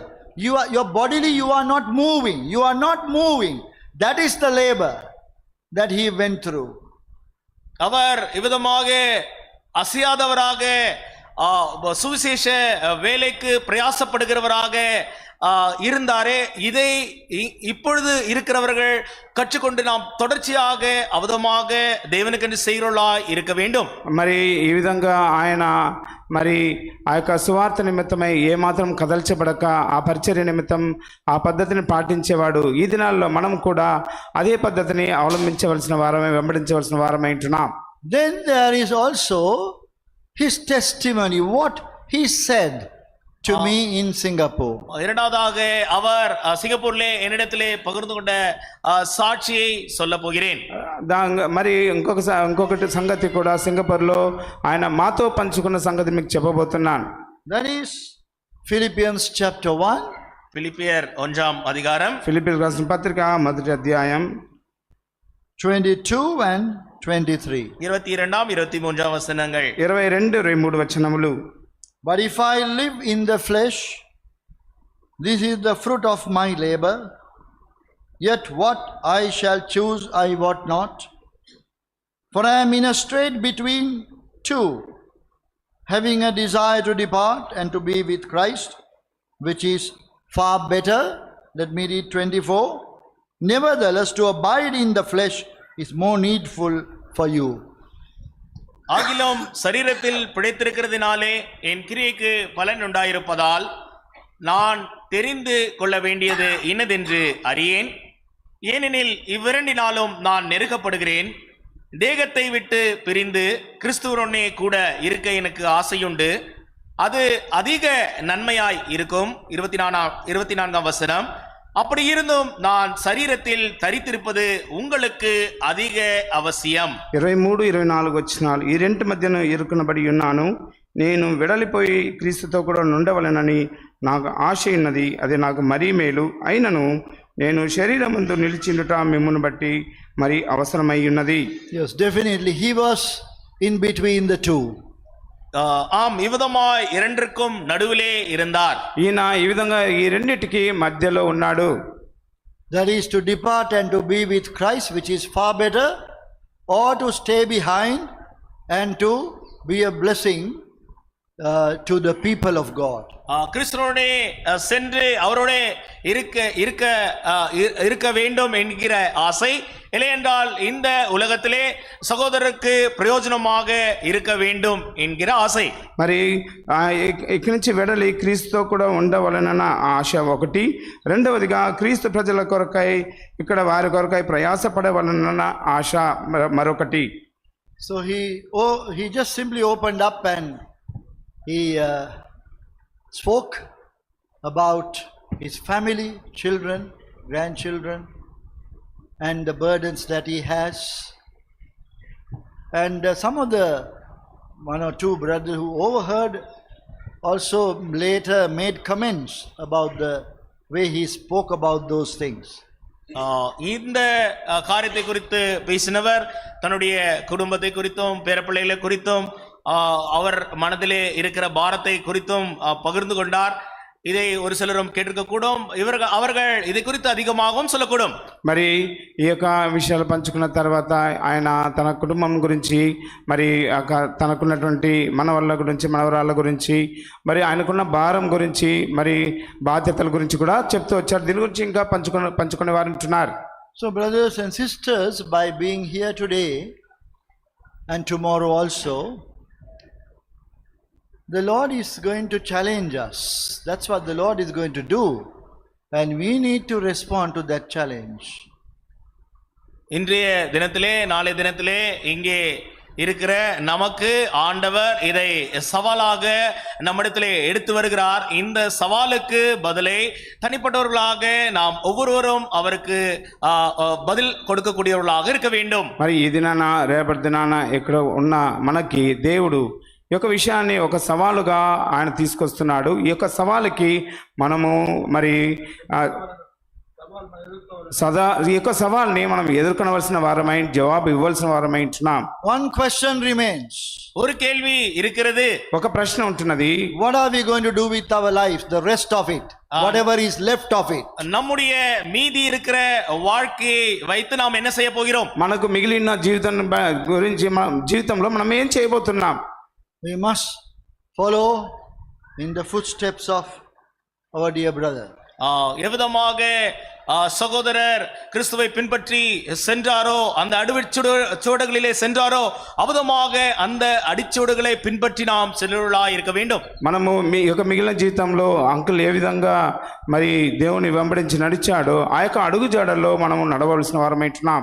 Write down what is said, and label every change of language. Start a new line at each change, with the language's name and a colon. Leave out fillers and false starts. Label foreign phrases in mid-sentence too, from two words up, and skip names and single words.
English: Your bodily you are not moving. That is the labor that he went through.
Tamil: அவர் இவ்விதமாக அசையாதவராக சுவிசேஷ வேலைக்கு பிரயாசப்படுகிறவராக இருந்தாரே, இதை இப்பொழுது இருக்கிறவர்கள் கற்றுக்கொண்டு நாம் தொடர்ச்சியாக அவதமாக దేవునికని செய்கிறவர்களாய் இருக்க வேண்டும்.
Telugu: మరి ఈ విధంగా ఆయన మరి ఆ యొక్క సువార్త నిమిత్తమై ఏమాత్రం కదల్చబడక ఆ పరిచర్య నిమిత్తం ఆ పద్ధతిని పాటించేవాడు. ఈ దినాల్లో మనం కూడా అదే పద్ధతిని అవలంబించవలసిన వారమే, వెంబడించవలసిన వారమై ఉంటున్నాం.
English: Then there is also his testimony, what he said to me in Singapore.
Tamil: இரண்டாவதாக அவர் சிங்கப்பூரிலே என்னிடத்திலே பகிர்ந்து கொண்ட சாட்சியை சொல்ல போகிறேன்.
Telugu: మరి ఇంకొకటి సంగతి కూడా సింగపూర్లో ఆయన మాతో పంచుకున్న సంగతి మీకు చెప్పబోతున్నాను.
English: That is Philippians chapter 1.
Tamil: பிலிப்பியர் 1ஆம் அதிகாரம்,
Telugu: ఫిలిప్పీయులకు రాసిన పత్రిక 1వ అధ్యాయం
English: 22 and 23.
Tamil: 22ஆம் 23ஆம் வசனங்கள்.
Telugu: 22, 23 వచనములు.
English: But if I live in the flesh, this is the fruit of my labor. Yet what I shall choose I wot not. For I am in a strait between two, having a desire to depart and to be with Christ, which is far better. Let me read 24. Nevertheless, to abide in the flesh is more needful for you.
Tamil: ஆகிலும் சரீரத்தில் பிழைத்திருக்கிறதினாலே என் கிரியைக்கு பலன் உண்டாயிருப்பதால் நான் தெரிந்து கொள்ள வேண்டியது இன்னதென்று அறியேன். ஏனெனில் இவ்விரண்டினாலும் நான் நெருக்கப்படுகிறேன். தேகத்தை விட்டு பிரிந்து கிறிஸ்துவனே கூட இருக்க எனக்கு ஆசையுண்டு. அது அதிக நன்மையாய் இருக்கும். 24ஆம் வசனம். அப்படி இருந்தும் நான் சரீரத்தில் தரித்திருப்பது உங்களுக்கு அதிக అవసరం.
Telugu: 23, 24 వచనాలు. ఈ రెంటి మధ్యను ఇరుకునబడి ఉన్నాను. నేను వెడలిపోయి క్రీస్తుతో కూడా నుండవలెనని నాకు ఆశ ఉన్నది. అది నాకు మరీ మేలు. అయినను నేను శరీరమందు నిలిచిండుట మిమ్మును బట్టి మరి అవసరమై ఉన్నది.
English: Yes, definitely he was in between the two.
Tamil: ஆம், இவ்விதமாய் இரண்டிற்கும் நடுவிலே இருந்தார்.
Telugu: ఈయన ఈ విధంగా ఈ రెండిటికి మధ్యలో ఉన్నాడు.
English: That is to depart and to be with Christ, which is far better, or to stay behind and to be a blessing to the people of God.
Tamil: கிறிஸ்துவோடே சென்று அவரோட இருக்க வேண்டும் என்கிற ஆசை, இல்லையென்றால் இந்த உலகத்திலே சகோதரருக்கு பிரயோஜனமாக இருக்க வேண்டும் என்கிற ஆசை.
Telugu: మరి ఇక్కడి నుంచి వెడలి క్రీస్తుతో కూడా ఉండవలనన్న ఆశ ఒకటి. రెండవదిగా క్రీస్తు ప్రజల కొరకై ఇక్కడ వారి కొరకై ప్రయాసపడవలనన్న ఆశ మరొకటి.
English: So he just simply opened up and he spoke about his family, children, grandchildren, and the burdens that he has. And some of the one or two brothers who overheard also later made comments about the way he spoke about those things.
Tamil: இந்த காரியத்தை குறித்து பேசினவர் தன்னுடைய குடும்பத்தை குறித்தும் பேரப்பிள்ளைகளை குறித்தும் அவர் மனதிலே இருக்கிற பாரத்தை குறித்தும் பகிர்ந்து கொண்டார். இதை ஒரு சிலரும் கேட்டிருக்க கூடும். அவர்கள் இதை குறித்து அதிகமாகவும் சொல்லக்கூடும்.
Telugu: మరి ఈ యొక్క విషయాలు పంచుకున్న తర్వాత ఆయన తన కుటుంబం గురించి, మరి తనకున్నటువంటి మనవళ్ళ గురించి, మనవరాళ్ళ గురించి, మరి ఆయనకున్న భారం గురించి, మరి బాధ్యతల గురించి కూడా చెప్తూ వచ్చారు. దీని గురించి ఇంకా పంచుకునే వారు ఉంటున్నారు.
English: So brothers and sisters, by being here today and tomorrow also, the Lord is going to challenge us. That's what the Lord is going to do. And we need to respond to that challenge.
Tamil: இன்றைய தினத்திலே, நாளை தினத்திலே இங்கே இருக்கிற நமக்கு ஆண்டவர் இதை சவாலாக நம்மிடத்திலே எடுத்து வருகிறார். இந்த சவாலுக்கு பதிலை தனிப்பட்டவர்களாக நாம் ஒவ்வொருவரும் அவருக்கு பதில் கொடுக்கக்கூடியவர்களாக இருக்க வேண்டும்.
Telugu: మరి ఈ దినాన రేపటి దినాన ఇక్కడ ఉన్న మనకి దేవుడు ఈ యొక్క విషయాన్ని ఒక సవాలుగా ఆయన తీసుకొస్తున్నాడు. ఈ యొక్క సవాలుకి మనము మరి ఈ యొక్క సవాల్ని మనం ఎదుర్కొనవలసిన వారమై జవాబు ఇవ్వాల్సిన వారమై ఉంటున్నాం.
English: One question remains.
Tamil: ஒரு கேள்வி இருக்கிறது.
Telugu: ఒక ప్రశ్న ఉంటున్నది.
English: What are we going to do with our life, the rest of it, whatever is left of it?
Tamil: நம்முடைய மீதி இருக்கிற வாழ்க்கையை வைத்து நாம் என்ன செய்ய போகிறோம்?
Telugu: మనకు మిగిలిన జీవితం గురించి జీవితంలో మనం ఏం చేయబోతున్నాం?
English: We must follow in the footsteps of our dear brother.
Tamil: எவ்விதமாக சகோதரர் கிறிஸ்துவை பின்பற்றி சென்றாரோ, அந்த அடிச்சுவடுகளிலே சென்றாரோ, அவ்விதமாக அந்த அடிச்சுவடுகளை பின்பற்றி நாம் செல்லுவர்களாய் இருக்க வேண்டும்.
Telugu: మనము మీ యొక్క మిగిలిన జీవితంలో అంకుల్ ఏ విధంగా మరి దేవుని వెంబడించి నడిచాడో ఆ యొక్క అడుగుజాడల్లో మనము నడవలసిన వారమైంటున్నాం.